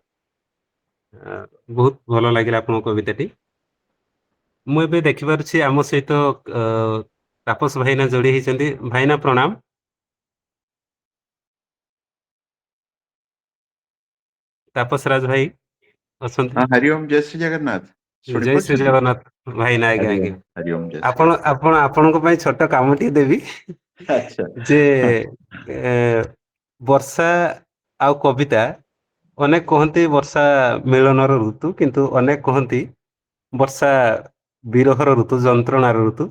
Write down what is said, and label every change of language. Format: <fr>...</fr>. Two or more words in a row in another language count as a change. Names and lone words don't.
<or>ବହୁତ ଭଲ ଲାଗିଲା ଆପଣଙ୍କ କବିତାଟି। ମୁଁ ଏବେ ଦେଖିପାରୁଛି ଆମ ସହିତ ତାପସ ଭାଇନା ଯୋଡି ହେଇଛନ୍ତି। ଭାଇନା ପ୍ରଣାମ। ତାପସ ରାଜ ଭାଇ ଅଛନ୍ତି?</or> <hi>हाँ हरिओम जय श्री जगन्नाथ शुणी</hi> <or>ଜୟ ଶ୍ରୀ पाରୁଛନ୍ତି ଜଗନ୍ନାଥ ଭାଇନା। ଆଜ୍ଞା</or> <hi>हरिओम</hi> <or>ଆଜ୍ଞା।</or> <hi>हरिओम जय श्री</hi> <or>ଆପଣ ଆପଣ ଆପଣଙ୍କ ପାଇଁ ଛୋଟ କାମଟିଏ ଦେବି</or> <hi>अच्छा</hi> <or>ଯେ ଏ, ବର୍ଷା ଆଉ କବିତା, ଅନେକ କହନ୍ତି ବର୍ଷା ମିଳନର ଋତୁ, କିନ୍ତୁ ଅନେକ କହନ୍ତି ବର୍ଷା ବିରହର ଋତୁ, ଯନ୍ତ୍ରଣାର ଋତୁ।</or>